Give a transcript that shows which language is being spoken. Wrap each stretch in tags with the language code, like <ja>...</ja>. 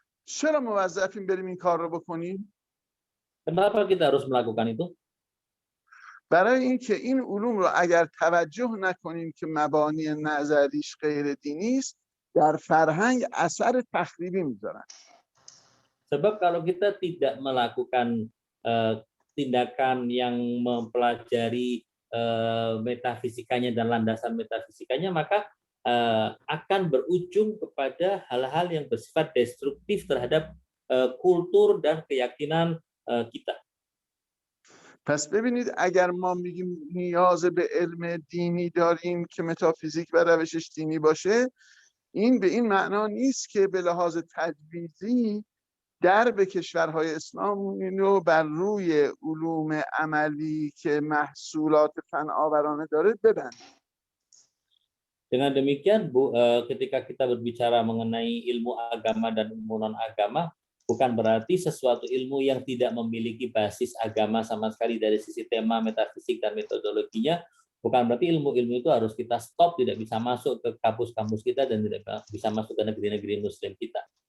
<fa>چرا موظفیم بریم این کار رو بکنیم؟</fa> <id>Kenapa kita harus melakukan itu?</id> <fa>برای اینکه این علوم رو اگر توجه نکنیم که مبانی نظریش غیر دینی است، در فرهنگ اثر تخریبی میذارن.</fa> <id>Sebab kalau kita tidak melakukan tindakan yang mempelajari metafisikanya dan landasan metafisikanya, maka akan berujung kepada hal-hal yang bersifat destruktif terhadap kultur dan keyakinan kita.</id> <fa>پس ببینید اگر ما میگیم نیاز به علم دینی داریم که متافیزیک و روشش دینی باشه، این به این معنا نیست که به لحاظ تجویزی در به کشورهای اسلامی رو بر روی علوم عملی که محصولات فناورانه داره ببند.</fa> <id>Dengan demikian, Bu, ketika kita berbicara mengenai ilmu agama dan ilmu non-agama, bukan berarti sesuatu ilmu yang tidak memiliki basis agama sama sekali dari sisi tema, metafisik, dan metodologinya, bukan berarti ilmu-ilmu itu harus kita stop, tidak bisa masuk ke kampus-kampus kita dan tidak bisa masuk ke negeri-negeri muslim kita.</id>